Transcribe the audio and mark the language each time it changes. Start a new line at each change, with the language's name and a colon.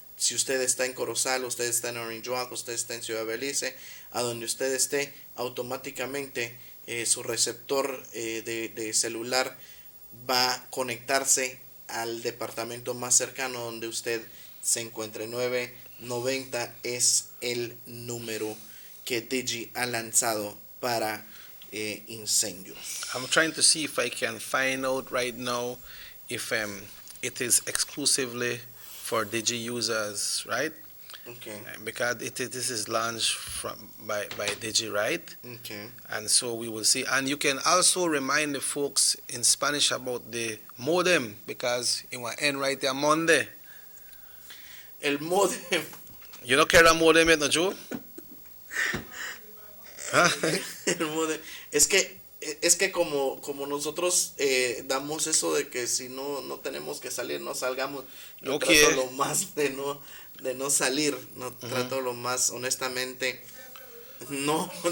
Spanish: Si usted está en Corozal, usted está en Orange Walk, usted está en Ciudad Belice, a donde usted esté, automáticamente su receptor de celular va a conectarse al departamento más cercano donde usted se encuentre. 990 es el número que Digi ha lanzado para incendios.
English: I'm trying to see if I can find out right now if it is exclusively for Digi users, right? Okay. Because this is launched by Digi, right? Okay. And so we will see. And you can also remind the folks in Spanish about the modem, because it will end right there Monday.
Spanish: El modem.
English: You don't care that modem, no, Joe?
Spanish: El modem. Es que como nosotros damos eso de que si no tenemos que salir, no salgamos. Yo trato lo más de no salir, no trato lo más honestamente. No.